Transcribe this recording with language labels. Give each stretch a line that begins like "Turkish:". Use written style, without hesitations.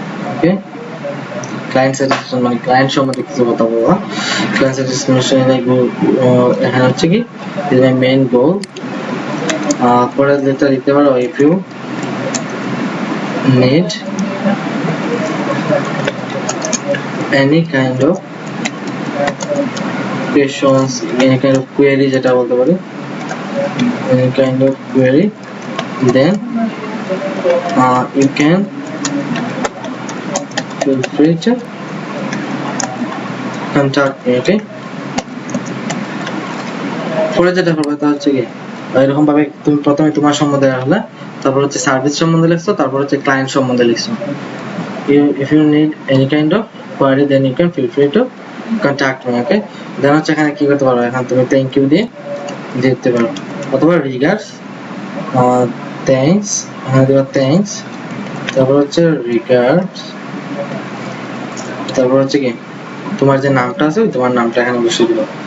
Bangla: ওকে, client satisfaction মানে client সম্বন্ধে কিছু কথা বলবো, ক্লায়েন্ট স্যাটিসফ্যাকশন এখানে হচ্ছে কি
English: is my main goal।
Bangla: পরে যেটা দিতে পারো,
English: if you need any kind of questions, any kind of query,
Bangla: যেটা বলতে পারি
English: any kind of query, then you can feel free to contact me।
Bangla: Okay, পরে যেটা করবে তা হচ্ছে কি এরকম ভাবে তুমি প্রথমে তোমার সম্বন্ধে লিখলে, তারপর হচ্ছে সার্ভিস সম্বন্ধে লিখছো, তারপর হচ্ছে ক্লায়েন্ট সম্বন্ধে লিখছো।
English: If you need any kind of query, then you can feel free to contact me।
Bangla: Okay, then হচ্ছে এখানে কি করতে পারো, এখানে তুমি থ্যাংক ইউ দিয়ে দিতে পারো, অথবা রিগার্ডস, থ্যাঙ্কস, এখানে দেবা থ্যাঙ্কস, তারপর হচ্ছে রিগার্ডস, তারপর হচ্ছে কি তোমার যে নামটা আছে তোমার নামটা এখানে বসিয়ে দিবা।